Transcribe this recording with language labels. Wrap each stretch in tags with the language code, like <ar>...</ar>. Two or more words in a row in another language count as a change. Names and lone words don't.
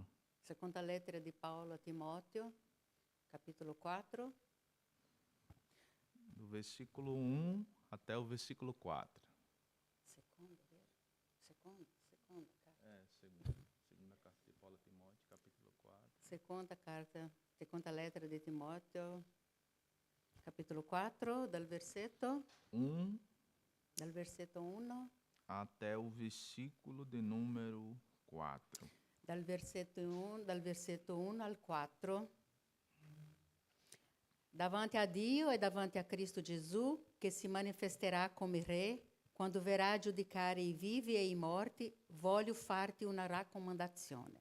<it>Seconda lettera di Paolo a Timóteo, capítulo 4.</it> <pt>Do versículo 1 até o versículo 4. Segunda Segunda carta de Paulo a Timóteo, capítulo 4.</pt> <it>Seconda lettera di Timóteo, capítulo 4, dal versetto 1</it> <pt>até o versículo de número 4.</pt> <it>Dal versetto 1 al 4. Davanti a Dio e davanti a Cristo Gesù, che si manifesterà come Re, quando verrà a giudicare i vivi e i morti, voglio farti una raccomandazione.</it>